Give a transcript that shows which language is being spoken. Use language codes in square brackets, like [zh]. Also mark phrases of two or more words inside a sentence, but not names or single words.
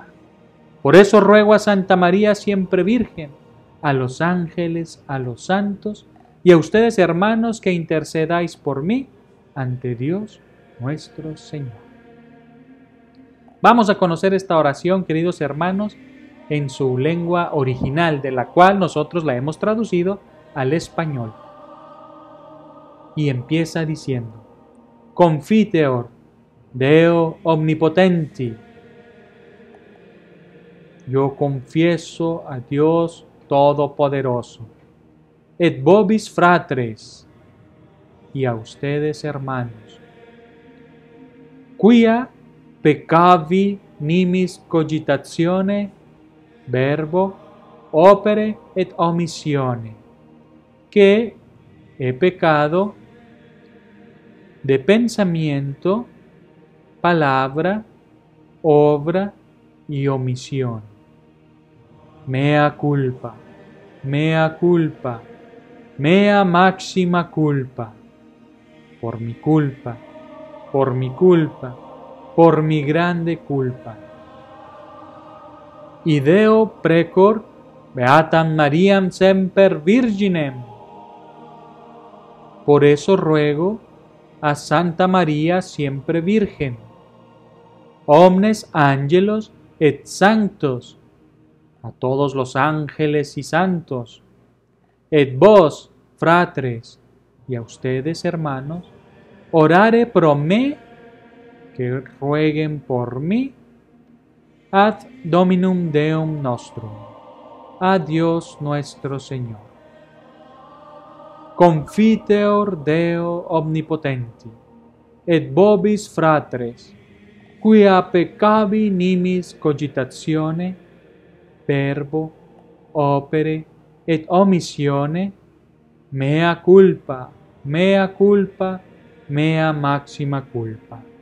[es] Por eso ruego a Santa María siempre Virgen, a los ángeles, a los santos y a ustedes, hermanos, que intercedáis por mí ante Dios nuestro Señor. Vamos a conocer esta oración, queridos hermanos, en su lengua original, de la cual nosotros la hemos traducido al español. Y empieza diciendo: [la] Confiteor Deo omnipotenti. [es] Yo confieso a Dios Todopoderoso, [la] et vobis fratres, [es] y a ustedes, hermanos, [la] quia peccavi nimis cogitatione, verbo, opere et omissione, [es] que he pecado de pensamiento, palabra, obra y omisión. [la] Mea culpa, mea culpa, mea máxima culpa. [es] Por mi culpa, por mi culpa, por mi grande culpa. [la] Ideo precor beatam Mariam semper virginem. [es] Por eso ruego a Santa María siempre Virgen, [la] omnes ángelos et sanctos, [es] a todos los ángeles y santos, [la] et vos, fratres, [es] y a ustedes, hermanos, [la] orare pro me, [es] que rueguen por mí, [la] ad Dominum Deum nostrum, [es] a Dios nuestro Señor. [la] Confiteor Deo omnipotenti, et vobis fratres, quia peccavi nimis cogitatione, verbo, opere et omissione, mea culpa, mea culpa, mea maxima culpa.